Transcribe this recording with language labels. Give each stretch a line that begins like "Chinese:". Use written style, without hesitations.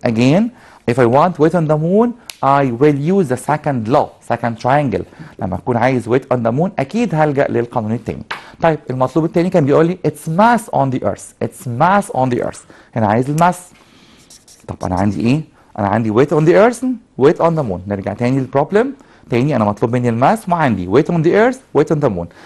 English: Again, if I want weight on the moon, I will use the second law, second triangle.
Arabic: لما أكون عايز weight on the moon أكيد هلجأ للقانون التاني. طيب المطلوب التاني كان بيقول لي
English: it's mass on the earth. It's mass on the earth.
Arabic: هنا عايز الماس. طب أنا عندي إيه؟ أنا عندي
English: weight on the earth, weight on the moon.
Arabic: نرجع تاني للبروبلم. تاني أنا مطلوب مني الماس وعندي weight on the earth, weight on the moon.